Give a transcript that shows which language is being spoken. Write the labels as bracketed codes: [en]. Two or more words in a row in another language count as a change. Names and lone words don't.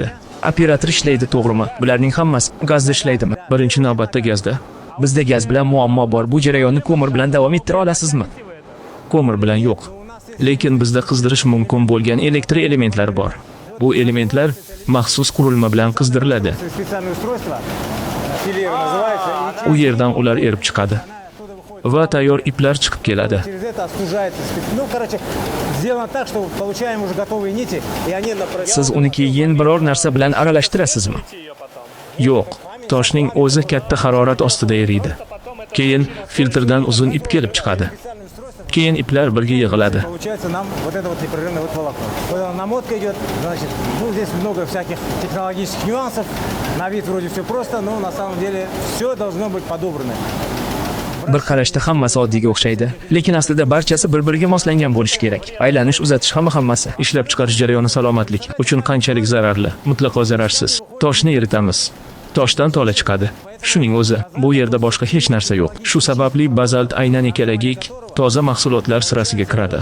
[uz] Operator ishlaydi, to'g'rimi? Bularning hammasi gazda ishlaydimi? Birinchi navbatda gazda. Bizda gaz bilan muammo bor. Bu jarayonni ko'mir bilan davom ettira olasizmi? Ko'mir bilan yo'q. Lekin bizda qizdirish mumkin bo'lgan elektr elementlar bor. Bu elementlar maxsus qurilma bilan qizdiriladi. [ru] Специальное устройство. Филер называется. [uz] U yerdan ular erib chiqadi va tayyor iplar chiqib keladi. [ru] Через это остужается. Ну, короче, сделано так, что получаем уже готовые нити, и они [uz] Siz uni keyin biror narsa bilan aralashtirasizmi? Yo'q, toshning o'zi katta harorat ostida eriydi. Keyin filtrdan uzun ip kelib chiqadi. Keyin iplar birga yig'iladi. [ru] Получается нам вот это вот непрерывное вот волокно. Когда намотка идет, значит, ну, здесь много всяких технологических нюансов. На вид вроде все просто, но на самом деле все должно быть подобрано. [uz] Bir qarashda hammasi oddiyga o'xshaydi, lekin aslida barchasi bir-biriga moslangan bo'lishi kerak. Aylanish, uzatish hammasi. Ishlab chiqarish jarayoni salomatlik uchun qanchalik zararli? Mutlaqo zararsiz. Toshni eritamiz. Toshdan tola chiqadi. Shuning o'zi, bu yerda boshqa hech narsa yo'q. Shu sababli bazalt aynan ekologik, toza mahsulotlar sirasiga kiradi.